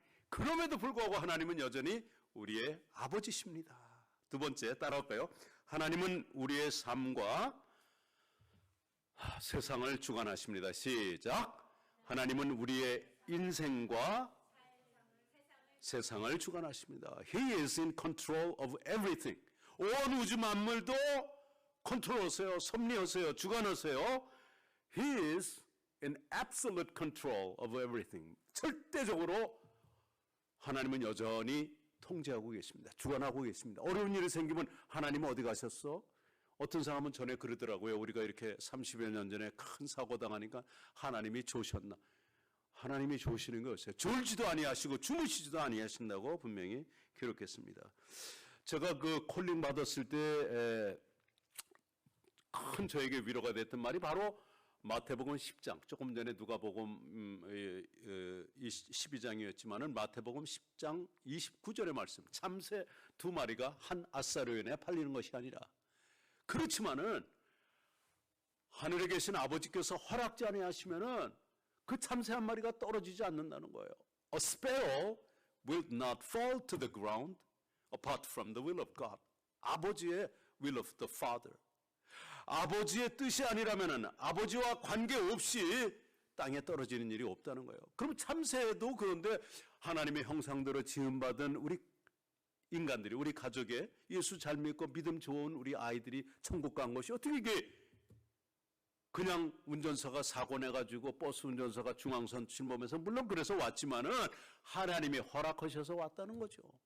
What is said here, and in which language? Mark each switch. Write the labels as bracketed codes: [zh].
[ko] 그럼에도 불구하고 하나님은 여전히 우리의 아버지십니다. 두 번째 따라할까요? 하나님은 우리의 삶과 세상을 주관하십니다. 시작. 하나님은 우리의 인생과 세상을 주관하십니다. [en] He is in control of everything. [ko] 온 우주 만물도 컨트롤하세요. 섭리하세요. 주관하세요. [en] He is in absolute control of everything. [ko] 절대적으로 하나님은 여전히 통제하고 계십니다. 주관하고 계십니다. 어려운 일이 생기면 하나님은 어디 가셨어? 어떤 사람은 전에 그러더라고요. 우리가 이렇게 30여 년 전에 큰 사고 당하니까 하나님이 조셨나? 하나님이 조시는 거였어요. 졸지도 아니하시고 주무시지도 아니하신다고 분명히 기록했습니다. 제가 그 콜링 받았을 때 큰 저에게 위로가 됐던 말이 바로 마태복음 10장, 조금 전에 누가복음 12장이었지만은 마태복음 10장 29절의 말씀, 참새 2마리가 한 아사르연에 팔리는 것이 아니라, 그렇지만은 하늘에 계신 아버지께서 허락지 아니하시면은 그 참새 한 마리가 떨어지지 않는다는 거예요. [en] A sparrow will not fall to the ground apart from the will of God. [ko] 아버지의 [en] will of the Father. [ko] 아버지의 뜻이 아니라면은 아버지와 관계없이 땅에 떨어지는 일이 없다는 거예요. 그럼 참새도 그런데 하나님의 형상대로 지음받은 우리 인간들이, 우리 가족에 예수 잘 믿고 믿음 좋은 우리 아이들이 천국 간 것이 어떻게 이게 그냥 운전사가 사고 내가지고 버스 운전사가 중앙선 침범해서, 물론 그래서 왔지만은 하나님이 허락하셔서 왔다는 거죠.